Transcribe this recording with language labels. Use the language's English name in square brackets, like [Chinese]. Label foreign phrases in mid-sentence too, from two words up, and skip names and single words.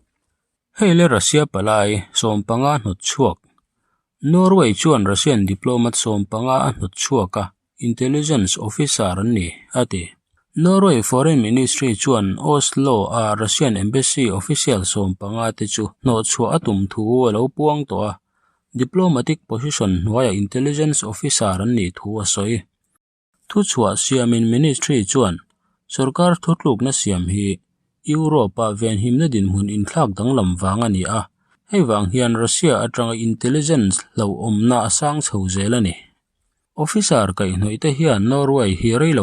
[Mizo] heile Russia palai sompanga hnot chuak Norway chuan [English] Russian diplomat [Mizo] sompanga a hnot chuaka [English] intelligence officer [Mizo] ni ati Norway Foreign Ministry chuan Oslo a [English] Russian Embassy official [Mizo] sompanga te chu no chua atum thu lo puang to a [English] diplomatic position [Mizo] waya [English] intelligence officer [Mizo] an ni thu a soi thu chua siamin ministry chuan sarkar thutluk na siam hi Europa ven himna din hun in thlak dang lam wanga ni a hei wang hian Russia atanga intelligence lo omna asang chho zelani Officer kai noite hian Norway hi reilo